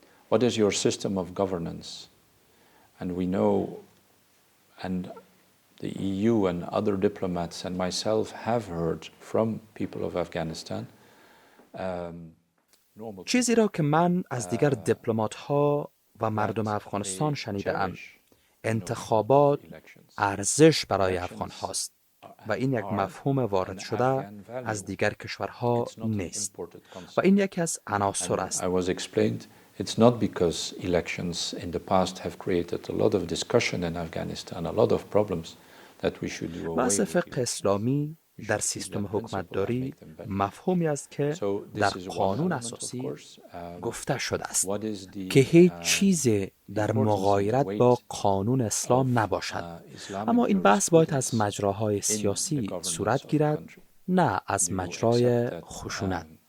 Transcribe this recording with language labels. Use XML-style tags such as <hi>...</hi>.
<en>What is your system of governance? And we know, and the EU and other diplomats and myself have heard from people of Afghanistan.</en> <fa>چیزی را که من از دیگر دیپلمات‌ها و مردم افغانستان شنیده‌ام، انتخابات ارزش برای افغان هاست و این یک مفهوم وارد شده از دیگر کشورها نیست و این یکی از عناصر است.</fa> <en>It's not because elections in the past have created a lot of discussion in Afghanistan, a lot of problems that we should do away</en> <fa>بحث</fa> <en>with.</en> <fa>فقه اسلامی در سیستم حکومتداری مفهومی است که در قانون اساسی گفته شده است که هیچ چیزی در مغایرت با قانون اسلام نباشد. اما این بحث باید از مجراهای سیاسی صورت گیرد، نه از مجرای خشونت.</fa>